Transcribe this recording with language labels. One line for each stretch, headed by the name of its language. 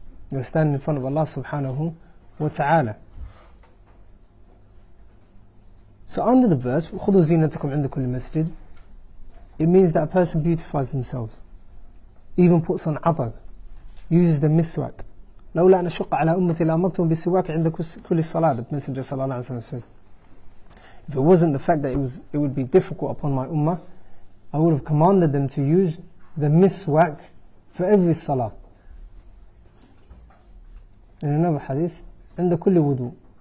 English: You're standing in front of Allah subhanahu wa ta'ala. So under the verse,
Arabic: خُذُوا زِينَتَكُمْ عِنْدَ كُلِّ مَسْجِدٍ,
English: it means that a person beautifies themselves, even puts on adar, uses the miswak.
Arabic: لولا أن أشق على أمتي لأمرتهم بالسواك عند كل صلاة,
English: the Messenger sallallahu alaihi wasallam said. If it wasn't the fact that it would be difficult upon my ummah, I would have commanded them to use the miswak for every salah. In another hadith,
Arabic: عند كل
English: wudu.